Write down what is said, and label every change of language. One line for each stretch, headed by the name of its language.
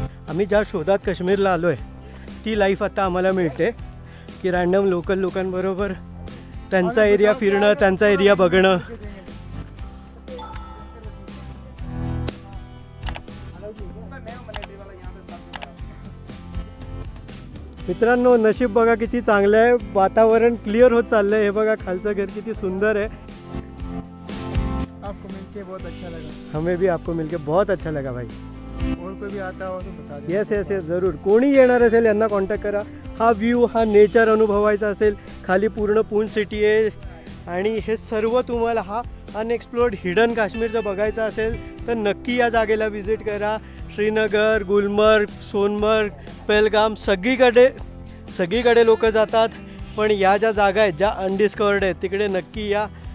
Marathi: आम्ही ज्या शोधात काश्मीरला आलो आहे ती लाईफ आता आम्हाला मिळते की रॅन्डम लोकल लोकांबरोबर त्यांचा एरिया फिरणं, त्यांचा एरिया बघणं. मित्रांनो, नशीब बघा किती चांगलं आहे. वातावरण क्लिअर होत चाललं आहे. हे बघा खालचं घर किती सुंदर आहे.
Hindi: आपको मिलके बहुत अच्छा लगा. हमें भी आपको मिलके बहुत अच्छा लगा भाई. और कोई भी आता हो तो बता देना।
English: Yes yes yes जरूर.
Marathi: कोणी येणार असेल यांना कॉन्टॅक्ट करा. हा व्ह्यू हा नेचर अनुभवायचा असेल, खाली पूर्ण पूंछ सिटी आहे आणि हे सर्व तुम्हाला हा अनएक्सप्लोर्ड हिडन काश्मीर जर बघायचा असेल तर नक्की या जागेला व्हिजिट करा. श्रीनगर, गुलमर्ग, सोनमर्ग, पहलगाम सगळीकडे लोक जातात, पण या ज्या जागा आहेत ज्या अनडिस्कवर्ड आहेत तिकडे नक्की या.